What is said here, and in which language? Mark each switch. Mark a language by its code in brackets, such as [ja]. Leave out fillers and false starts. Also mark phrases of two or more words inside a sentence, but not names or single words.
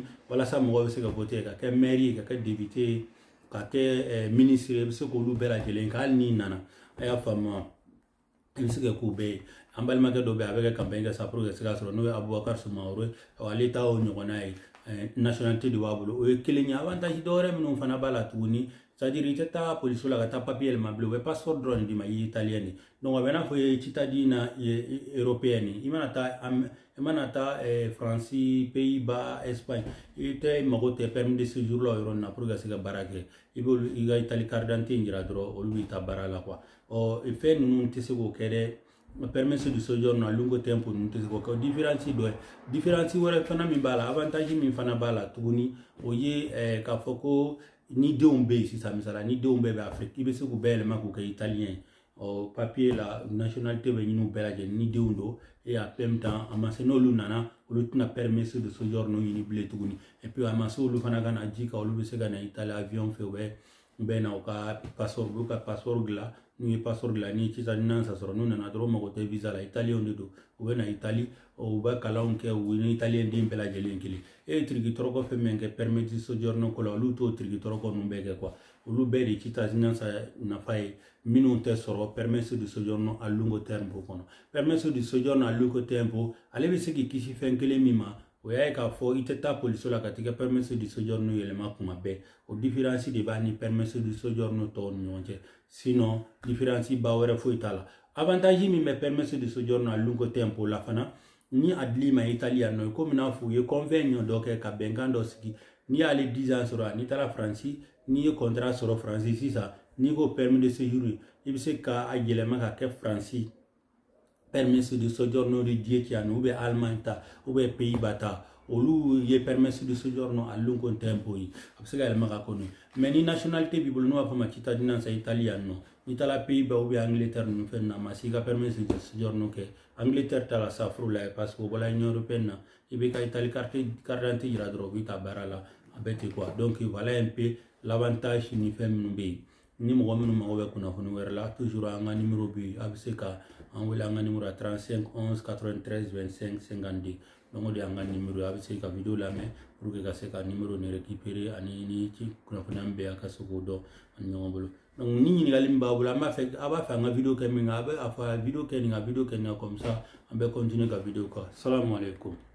[bm] walasa mɔgɔw bɛ se ka voter ka kɛ maire ye ka kɛ député ye ka kɛ ministre ye i bɛ se k'olu bɛɛ lajɛlen kɛ hali n'i nana a y'a faamu wa i bɛ se ka k'u bɛɛ ye an balimakɛ dɔ bɛ yen a bɛ kɛ campagne kɛ sa [fr] pour que [bm] ka se ka sɔrɔ n'o ye Abubakar Sumaworo ye ale ta y'o ɲɔgɔnna ye nationalité de b'a bolo o ye kelen ye avantage dɔ wɛrɛ minnu fana b'a la tuguni c'est-à-dire i tɛ taa poliso la ka taa papier yɛlɛma bilen u bɛ passeport dɔrɔn de d'i ma i ye italien de donc a bɛ n'a fɔ i ye [fr] citadine européenne [bm] i mana taa Faransi Pays-Bas Espagne i tɛ mago tɛ [fr] permis de séjour [bm] la o yɔrɔ in na [fr] pour que [bm] ka se ka baara kɛ i b'olu i ka Italie [fr] carte d'identité [bm] jira dɔrɔn olu b'i ta baara la quoi fɛn ninnu tɛ se k'o kɛ dɛ [it] permesso di soggiorno a lungo tempo [bm] ninnu tɛ se k'o kɛ différence dɔ ye différence wɛrɛ fana min b'a la avantage min fana b'a la tuguni o ye k'a fɔ ko ni denw bɛ yen sisan misala ni denw bɛɛ bɛ Afrique i bɛ se k'u bɛɛ yɛlɛma k'u kɛ italien ye papier la nationalité bɛ ɲini u bɛɛ lajɛlen ni denw don [fr] et en même temps [bm] a ma se n'olu nana olu tɛna [it] permesso di soggiorno [bm] ɲini bilen tuguni [fr] et puis [bm] a ma se olu fana ka na ji kan olu bɛ se ka na Italie avion fɛ u bɛ na u ka passeport u b'u ka passeport dilan n'u ye passeport dilan ni citadinanza sɔrɔ n'u nana dɔrɔn mago tɛ visa la italien de don u bɛ na Italie u bɛ kalanw kɛ u ni italien den bɛɛ lajɛlen kelen e ye tiriki-tɔrɔkɔ fɛn min kɛ [it] permis de soggiorno [bm] ko la olu t'o tiriki-tɔrɔkɔ ninnu bɛɛ kɛ quoi olu bɛɛ de citadinanza nafa ye minnu tɛ sɔrɔ [it] permesso di soggiorno a lungo tempo [bm] kɔnɔ [it] permesso di soggiorno a lungo tempo [bm] ale bɛ se k'i kisi fɛn kelen min ma o y'a ye k'a fɔ i tɛ taa poliso la ka t'i ka [it] permesso di soggiorno [bm] yɛlɛma kuma bɛɛ o différence de b'a ni [it] permesso di soggiorno [bm] tɔw ni ɲɔgɔn cɛ sinon différence ba wɛrɛ foyi t'a la avantage min bɛ [it] permesso di soggiorno a lungo tempo [bm] la fana ni a dili ma Italie yan nɔ komi n'a fɔ u ye convention dɔ kɛ ka bɛnkan dɔ sigi ni ale 10 ans sɔrɔ ni taara faransi ni ye contrat sɔrɔ faransi sisan ni ko [fr] permis de séjour [bm] i bɛ se ka a yɛlɛma ka kɛ faransi [it] permis de soggiorno di 10 anni [fr] ou bien [bm] Allemagne ta [fr] ou bien [bm] Pays-Bas ta olu ye [it] permis de soggiorno a lungo tempo [bm] yi a bɛ se ka yɛlɛma ka kɔnɔ mais ni nationalité b'i bolo n'o b'a fɔ ma [it] cittadinanza italiano [bm] ni taara Pays-Bas [fr] ou bien [bm] Angleterre ninnu fɛn na ma si ka [it] permis de soggiorno [bm] kɛ Angleterre ta la sa furu la parce que o bɔla Union européenne na i bɛ ka Italie [fr] carte d'identité [bm] yira dɔrɔn o b'i ta baara la a bɛɛ ten quoi [fr] donc voilà un peu l'avantage [bm] ni fɛn minnu bɛ yen ni mɔgɔ minnu mago bɛ kunnafoni wɛrɛ la toujours an ka numéro bɛ yen a bɛ se ka an wele an ka numéro 35 11 93 25 52 donc o de y'an ka numéro a bɛ se ka video lamɛn [fr] pour que [bm] ka se ka numéro ni récupérer ani ni kunnafoniya min bɛ yen a ka se k'o dɔn ani ɲɔgɔn bolo donc ni ɲininkali min b'a bolo a b'a fɛ an ka video kɛ min kan a bɛ a fɔ a video kɛ nin ka video kɛ nin kan [fr] comme ça [bm] an bɛ continuer ka video kɛ [ar] السلام عليكم